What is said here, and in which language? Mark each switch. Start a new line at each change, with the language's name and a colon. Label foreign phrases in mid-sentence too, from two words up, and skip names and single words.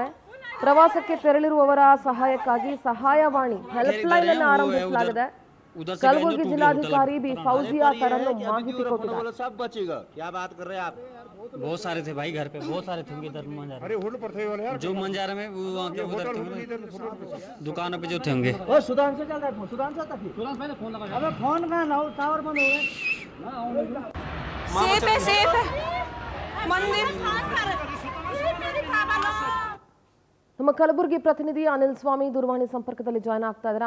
Kannada: ಪ್ರವಾಸಕ್ಕೆ ತೆರಳಿರುವವರ ಸಹಾಯಕ್ಕಾಗಿ ಸಹಾಯವಾಣಿ
English: help line
Kannada: ಅನ್ನು ಆರಂಭಿಸಲಾಗಿದೆ. ಕಲಬುರಗಿ ಜಿಲ್ಲಾಧಿಕಾರಿ ಬಿ ಫೌಜಿಯಾ ತರನ್ನುಂ ಮಾಹಿತಿ ಕೊಟ್ಟಿದ್ದಾರೆ.
Hindi: बहुत सारे थे भाई, घर पे बहुत सारे थे उनके दर मंजारा जो मंजारा में दुकानों पे जो थे होंगे।
Kannada: ನಮ್ಮ ಕಲಬುರಗಿ ಪ್ರತಿನಿಧಿ ಅನಿಲ್ ಸ್ವಾಮಿ ದೂರವಾಣಿ ಸಂಪರ್ಕದಲ್ಲಿ ಜಾಯ್ನ್ ಆಗ್ತಾ ಇದ್ದಾರೆ.